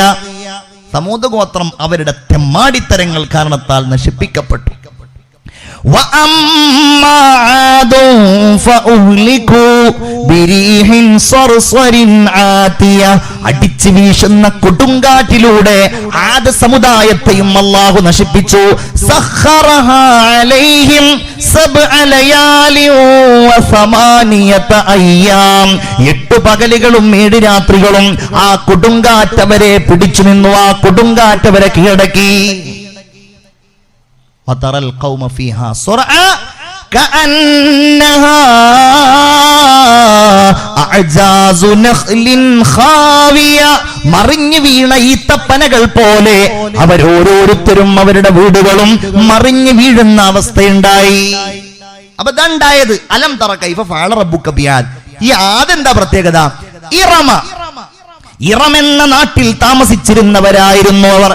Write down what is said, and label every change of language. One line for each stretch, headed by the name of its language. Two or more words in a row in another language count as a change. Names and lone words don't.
Malayalam: സമൂദ് ഗോത്രം അവരുടെ തെമ്മാടിത്തരങ്ങൾ കാരണത്താൽ നശിപ്പിക്കപ്പെട്ടു.
Arabic: وأما عاد فأهلكوا بريح صرصر عاتية.
Malayalam: അടിച്ചു വീശുന്ന കൊടുങ്കാറ്റിലൂടെ ആദ് സമുദായത്തെയും അല്ലാഹു നശിപ്പിച്ചു.
Arabic: سخرها عليهم سبع ليال وثمانية أيام.
Malayalam: 8 പകലുകളും 7 രാത്രികളും ആ കൊടുങ്കാറ്റവരെ പിടിച്ചു നിന്നു, ആ കൊടുങ്കാറ്റവരെ കീഴടക്കി.
Arabic: وترى القوم فيها صرعى كأنها أعجاز نخل خاوية.
Malayalam: മറിഞ്ഞു വീണ ഈത്തപ്പനകൾ പോലെ അവരോരോരുത്തരും അവരുടെ വീടുകളും മറിഞ്ഞു വീഴുന്ന അവസ്ഥയുണ്ടായി. അപ്പൊ ഇതുണ്ടായത്
Arabic: ألم تر كيف فعل ربك بعاد.
Malayalam: ഈ ആദ് എന്താ പ്രത്യേകത? ഇറം എന്ന നാട്ടിൽ താമസിച്ചിരുന്നവരായിരുന്നു അവർ.